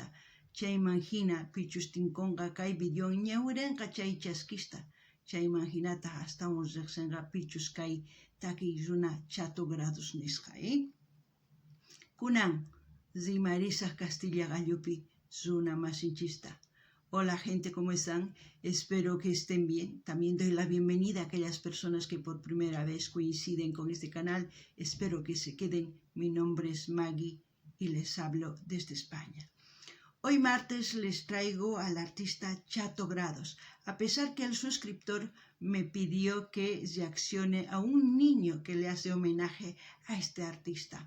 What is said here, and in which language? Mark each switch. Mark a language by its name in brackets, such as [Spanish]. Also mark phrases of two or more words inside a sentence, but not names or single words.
[Quechua] Chayman hina pichus tinkunqa kay videon ñawirinqa chay chaskista. Chayman hinata astawan riqsinqa pichus kay takiy runa Chato Grados nisqa. Kunan rimarisaq Castilla Gallupi runa masinchista. [Spanish] Hola gente, ¿cómo están? Espero que estén bien. También doy la bienvenida a aquellas personas que por primera vez coinciden con este canal. Espero que se queden. Mi nombre es Maggie y les hablo desde España. Hoy martes les traigo al artista Chato Grados, a pesar que el suscriptor me pidió que reaccione a un niño que le hace homenaje a este artista.